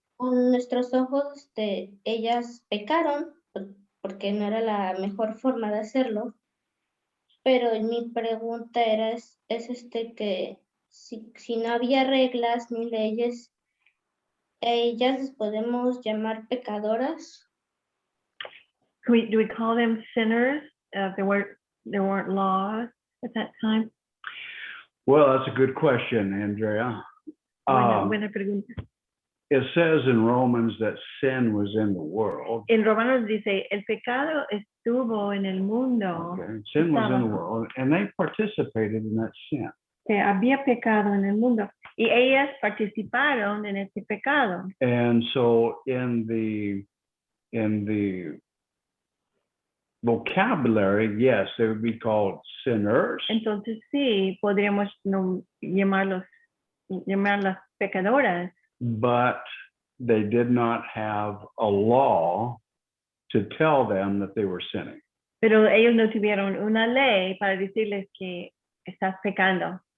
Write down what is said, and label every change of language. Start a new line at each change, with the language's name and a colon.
Spanish: Con nuestros ojos, ellas pecaron porque no era la mejor forma de hacerlo, pero mi pregunta es que si no había reglas ni leyes, ellas les podemos llamar pecadoras.
English: Do we call them sinners? There weren't laws at that time. Well, that's a good question, Andrea.
Spanish: Buena pregunta.
English: It says in Romans that sin was in the world.
Spanish: En Romanos dice, el pecado estuvo en el mundo.
English: Okay. Sin was in the world, and they participated in that sin.
Spanish: Que había pecado en el mundo y ellas participaron en ese pecado.
English: And so in the vocabulary, yes, they would be called sinners.
Spanish: Entonces sí, podríamos llamarlas pecadoras.
English: But they did not have a law to tell them that they were sinning.
Spanish: Pero ellos no tuvieron una ley para decirles que estás pecando.